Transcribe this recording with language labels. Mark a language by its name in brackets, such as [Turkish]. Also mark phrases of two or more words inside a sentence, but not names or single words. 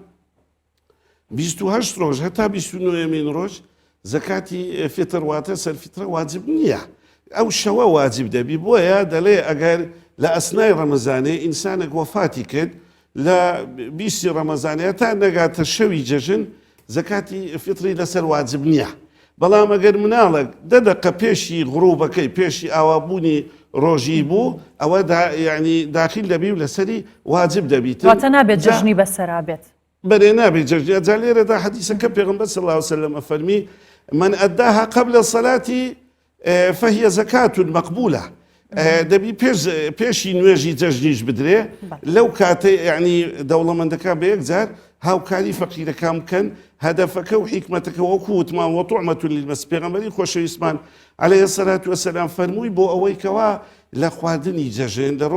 [Central Kurdish] 28 ڕۆژ هەتا 29مین ڕۆژ زەکاتی فیتر واتە سەرفیترە واجب نییە ئەو شەوە واجب دەبی بۆیە دەڵێ ئەگەر لە ئەسنای ڕەمەزانێ ئینسانێک وەفاتی کرد لە 20 ڕەمەزانەیە تا نەگاتە شەوی جەژن زەکاتی فیتری لەسەر واجب نییە بەڵام ئەگەر مناڵک دەدەقە پێشی غڕوبەکەی پێشی ئاوابوونی ڕۆژی بوو ئەوە ینی داخل دەبی و لەسەری واجب دەبیت واتە نابێت جەژنی بەسەرابێت بەرێ نابێت جەژنی جا لێرەدا حەدیسەکە پێغەمبەر [Arabic] صلی الله عليه وسلم [Central Kurdish] ئەفەرمی [Arabic] من أداها قبل الصلاة فهي زكاة مقبولة [Central Kurdish] دەبی پێشی نوێژی جەژنیش بدرێ لەو کاتێ یعنی دەوڵەمەندەکان بە یەکجار هاوکاری فەقیرەکان بکەن هەدەفەکە و حیکمەتەکە وەکو وتمان [Arabic] وطعمة للمساکین [Central Kurdish] پێغەمبەری خۆشەویستمان [Arabic] عەلەیهی سەلات وەسەلام [Central Kurdish] فەرمووی بۆ ئەوەی کەوا لە خواردنی جەژن لە